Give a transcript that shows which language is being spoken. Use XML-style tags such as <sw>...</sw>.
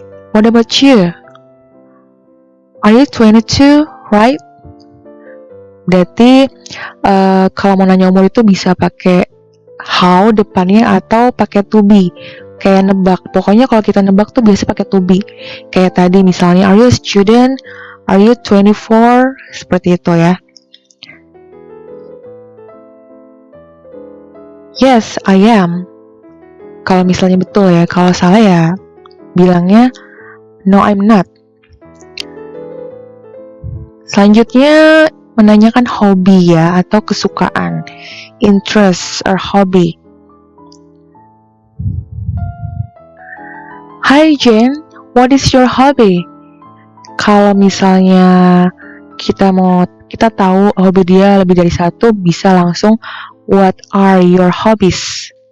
<en>What about you? Are you 22, right?</en> <id>Berarti kalau mau nanya umur itu bisa pakai how depannya atau pakai to be. Kayak nebak. Pokoknya kalau kita nebak tuh biasa pakai to be. Kayak tadi misalnya,</id> <en>are you a student? Are you 24?</en> <id>Seperti itu ya.</id> <en>Yes, I am.</en> <id>Kalau misalnya betul ya. Kalau salah ya bilangnya</id> <en>no, I'm not.</en> <id>Selanjutnya menanyakan hobi ya atau kesukaan,</id> <en>interest or hobby. Hi Jane, what is your hobby?</en> <id>Kalau misalnya kita tahu hobi dia lebih dari satu, bisa langsung</id> <en>what are your hobbies?</en>